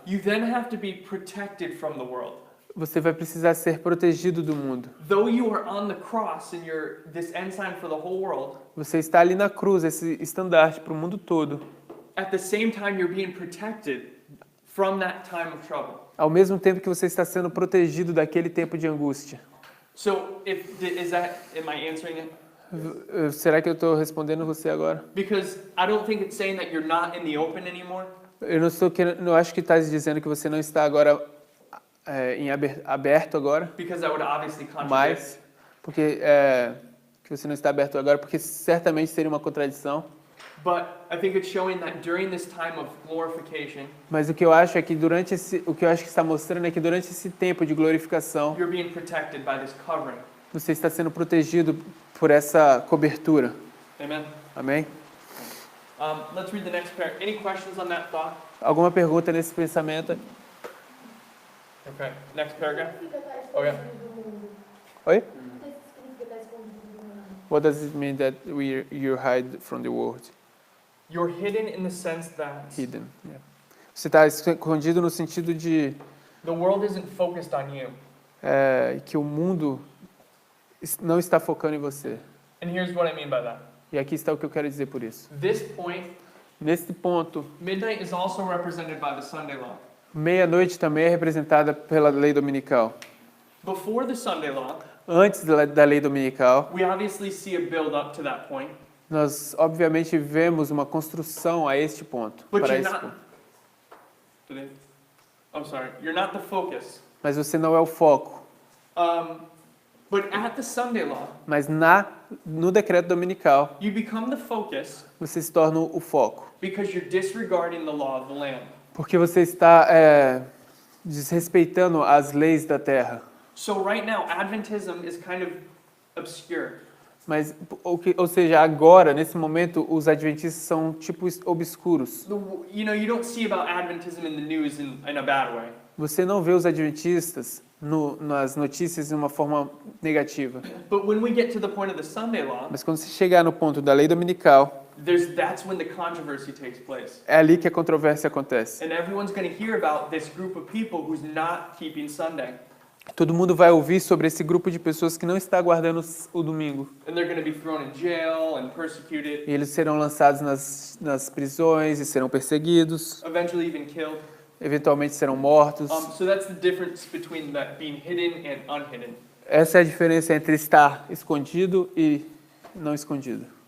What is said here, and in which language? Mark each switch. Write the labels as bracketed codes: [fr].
[en] you then have to be protected from the world. [pt] você vai precisar ser protegido do mundo. [en] Though you are on the cross and you're this ensign for the whole world, [pt] Você está ali na cruz, esse estandarte para o mundo todo. [en] at the same time you're being protected from that time of trouble. [pt] Ao mesmo tempo que você está sendo protegido daquele tempo de angústia. [en] So am I answering it? [pt] Será que eu estou respondendo você agora? [en] Because I don't think it's saying that you're not in the open anymore. [pt] Eu não estou querendo, não acho que está dizendo que você não está agora em aberto agora, [en] Because that would obviously contradict. [pt] mas porque que você não está aberto agora, porque certamente seria uma contradição. [en] But I think it's showing that during this time of glorification, [pt] Mas o que eu acho é que o que eu acho que está mostrando é que durante esse tempo de glorificação, [en] you're being protected by this covering. [pt] você está sendo protegido por essa cobertura. [en] Amen. [pt] Amém? [en] Let's read the next paragraph. Any questions on that thought? [pt] Alguma pergunta nesse pensamento? [en] Okay. Next paragraph. [pt] Significa estar [en] Oh, yeah. [pt] escondido do mundo. Oi? O que significa estar escondido do mundo? [en] What does it mean that you hide from the world? You're hidden in the sense that Hidden. Yeah. [pt] Você está escondido no sentido de [en] the world isn't focused on you. [pt] que o mundo não está focando em você. [en] And here's what I mean by that. [pt] E aqui está o que eu quero dizer por isso. [en] This point, [pt] Nesse ponto, [en] midnight is also represented by the Sunday law. [pt] meia-noite também é representada pela lei dominical. [en] Before the Sunday law, [pt] Antes da lei dominical, [en] we obviously see a build up to that point. [pt] nós obviamente vemos uma construção a este ponto. [en] But [pt] Para [en] you're [pt] esse [en] not. [pt] ponto. [en] I'm sorry. You're not the focus. [pt] Mas você não é o foco. [en] But at the Sunday law, [pt] Mas no decreto dominical, [en] you become the focus [pt] você se torna o foco. [en] because you're disregarding the law of the land. [pt] Porque você está desrespeitando as leis da terra. [en] So right now, Adventism is kind of obscure. [pt] Mas, ou seja, agora, nesse momento, os adventistas são tipo obscuros. [en] You don't see about Adventism in the news in a bad way. [pt] Você não vê os adventistas nas notícias de uma forma negativa. [en] But when we get to the point of the Sunday law, [pt] Mas quando você chegar no ponto da lei dominical, [en] that's when the controversy takes place. [pt] é ali que a controvérsia acontece. [en] And everyone's going to hear about this group of people who's not keeping Sunday. [pt] Todo mundo vai ouvir sobre esse grupo de pessoas que não está guardando o domingo. [en] And they're going to be thrown in jail and persecuted, [pt] E eles serão lançados nas prisões e serão perseguidos, [en] eventually even killed. [pt] eventualmente serão mortos. [en] So that's the difference between that being hidden and unhidden. [pt] Essa é a diferença entre estar escondido e não escondido.